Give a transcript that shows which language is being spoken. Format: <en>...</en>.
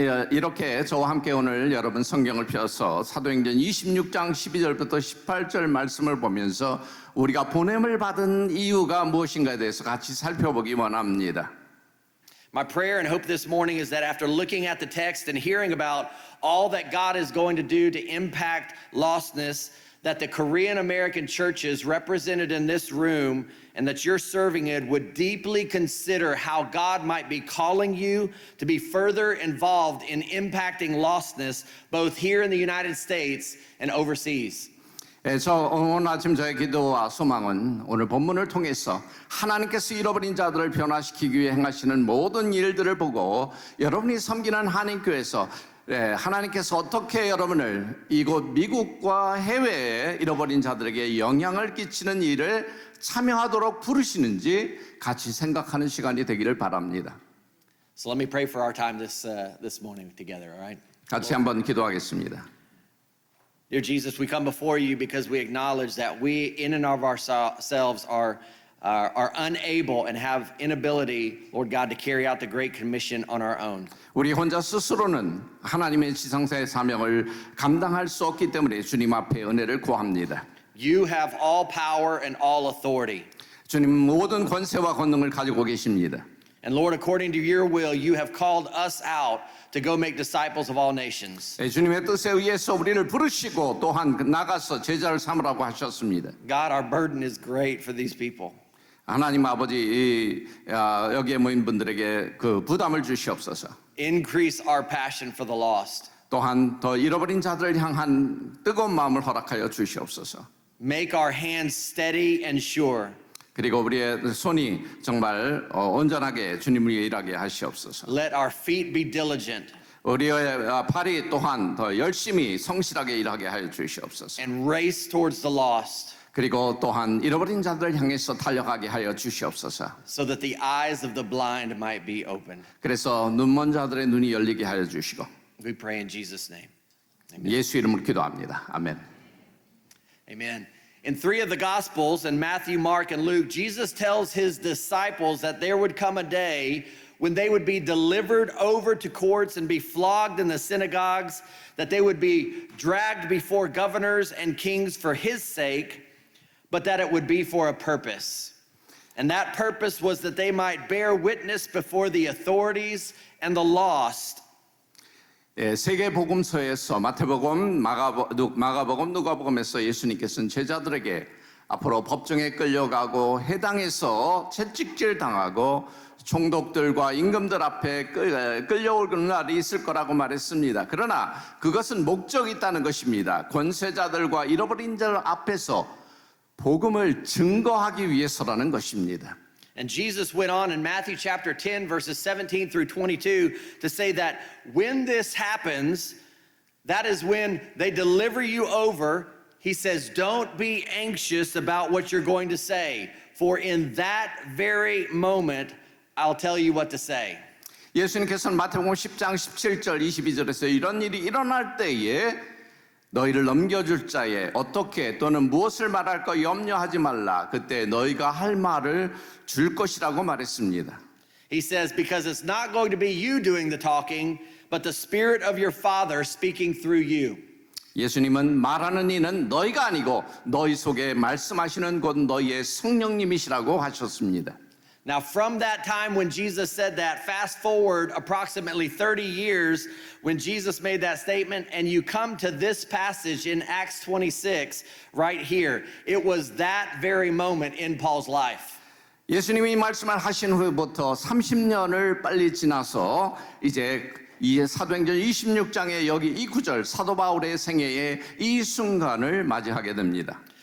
<ko>이렇게 저와 함께 오늘 여러분 성경을 펴서 사도행전 26장 12절부터 18절 말씀을 보면서 우리가 보냄을 받은 이유가 무엇인가에 대해서 같이 살펴보기 원합니다.</ko> <en>My prayer and hope this morning is that after looking at the text and hearing about all that God is going to do to impact lostness, that the Korean American churches represented in this room and that you're serving in would deeply consider how God might be calling you to be further involved in impacting lostness both here in the United States and overseas.</en> <ko>저 오늘 아침 저의 기도와 소망은 오늘 본문을 통해서 하나님께서 잃어버린 자들을 변화시키기 위해 행하시는 모든 일들을 보고 여러분이 섬기는 한인교회에서 하나님께서 어떻게 여러분을 이곳 미국과 해외에 잃어버린 자들에게 영향을 끼치는 일을 참여하도록 부르시는지 같이 생각하는 시간이 되기를 바랍니다.</ko> <en>So let me pray for our time this morning together, all right?</en> <ko>같이 한번 기도하겠습니다.</ko> <en>Dear Jesus, we come before you because we acknowledge that we in and of ourselves are unable and have inability, Lord God, to carry out the Great Commission on our own.</en> <ko>우리 혼자 스스로는 하나님의 지성사의 사명을 감당할 수 없기 때문에 주님 앞에 은혜를 구합니다.</ko> <en>You have all power and all authority.</en> <ko>주님 모든 권세와 권능을 가지고 계십니다.</ko> <en>And Lord, according to your will, you have called us out to go make disciples of all nations.</en> <ko>주님의 뜻에 의해서 우리를 부르시고 또한 나가서 제자를 삼으라고 하셨습니다.</ko> <en>God, our burden is great for these people.</en> <ko>하나님 아버지 여기에 모인 분들에게 그 부담을 주시옵소서.</ko> <en>Increase our passion for the lost.</en> <ko>또한 더 잃어버린 자들을 향한 뜨거운 마음을 허락하여 주시옵소서.</ko> <en>Make our hands steady and sure.</en> <ko>그리고 우리의 손이 정말 온전하게 주님을 위해 일하게 하시옵소서.</ko> <en>Let our feet be diligent.</en> <ko>우리의 팔이 또한 더 열심히 성실하게 일하게 하여 주시옵소서.</ko> <en>And race towards the lost.</en> <ko>그리고 또한 잃어버린 자들을 향해서 달려가게 하여 주시옵소서.</ko> <en>So that the eyes of the blind might be opened.</en> <ko>그래서 눈먼 자들의 눈이 열리게 하여 주시고.</ko> <en>We pray in Jesus' name. Amen.</en> <ko>예수 이름으로 기도합니다. 아멘.</ko> <en>Amen. In three of the Gospels, in Matthew, Mark, and Luke, Jesus tells his disciples that there would come a day when they would be delivered over to courts and be flogged in the synagogues, that they would be dragged before governors and kings for his sake, but that it would be for a purpose. And that purpose was that they might bear witness before the authorities and the lost.</en> <ko>예, 세계 복음서에서 마태복음, 마가복음, 누가복음에서 예수님께서는 제자들에게 앞으로 법정에 끌려가고 해당해서 채찍질 당하고 총독들과 임금들 앞에 끌려올 날이 있을 거라고 말했습니다. 그러나 그것은 목적이 있다는 것입니다. 권세자들과 잃어버린 자 앞에서 복음을 증거하기 위해서라는 것입니다.</ko> <en>And Jesus went on in Matthew chapter 10, verses 17 through 22 to say that when this happens, that is when they deliver you over. He says, don't be anxious about what you're going to say, for in that very moment, I'll tell you what to say.</en> <ko>예수님께서는 마태복음 10장 17절 22절에서 이런 일이 일어날 때에 너희를 넘겨줄 자에 어떻게 또는 무엇을 말할까 염려하지 말라. 그때 너희가 할 말을 줄 것이라고 말했습니다.</ko> <en>He says, because it's not going to be you doing the talking, but the Spirit of your Father speaking through you.</en> <ko>예수님은 말하는 이는 너희가 아니고 너희 속에 말씀하시는 곧 너희의 성령님이시라고 하셨습니다.</ko> <en>Now, from that time when Jesus said that, fast forward approximately 30 years when Jesus made that statement, and you come to this passage in Acts 26 right here. It was that very moment in Paul's life.</en> <ko>예수님이 이 말씀을 하신 후부터 30년을 빨리 지나서 이제 이 사도행전 26장의 여기 이 구절 사도 바울의 생애의 이 순간을 맞이하게 됩니다.</ko>